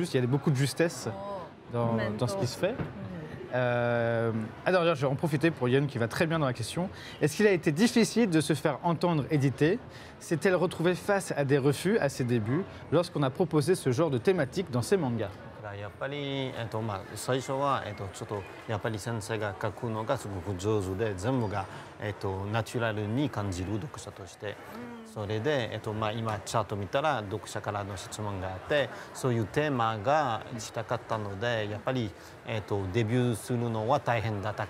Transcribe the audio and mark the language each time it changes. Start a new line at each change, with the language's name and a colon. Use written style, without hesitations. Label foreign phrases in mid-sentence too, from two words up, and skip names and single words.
French: Il y a beaucoup de justesse dans ce qui se fait. Alors, je vais en profiter pour Yann qui va très bien dans la question. Est-ce qu'il a été difficile de se faire entendre éditer? S'est-elle retrouvée face à des refus à ses débuts lorsqu'on a proposé ce genre de thématique dans ses mangas?
Japanese: やっぱり、最初は、ちょっとやっぱり先生が書くのがすごく上手で、全部が、ナチュラルに感じる読者として、それで、今チャート見たら読者からの質問があって、そういうテーマがしたかったので、やっぱり、デビューするのは大変だった。